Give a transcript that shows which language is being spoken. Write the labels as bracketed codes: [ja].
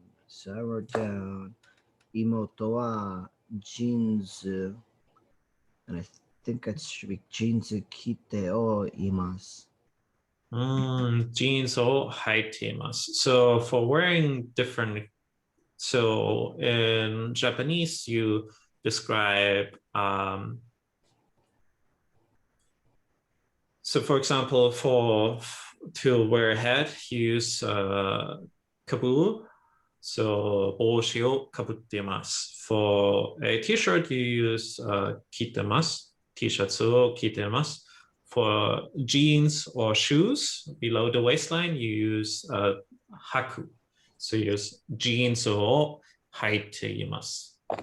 [en] So I wrote down, [ja] 妹はジーンズ, [en] and I think it should be [ja] ジーンズ着ておいます. Jeans を履いています。 [en] So for wearing different, so in Japanese, you describe, so for example, to wear a hat, you use kabu. So [ja] 帽子をかぶっています。 [en] For a t-shirt, you use [ja] 着てます。 T シャツを着てます。 [en] For jeans or shoes below the waistline, you use 履く。 So you use jeans [ja] を履いています。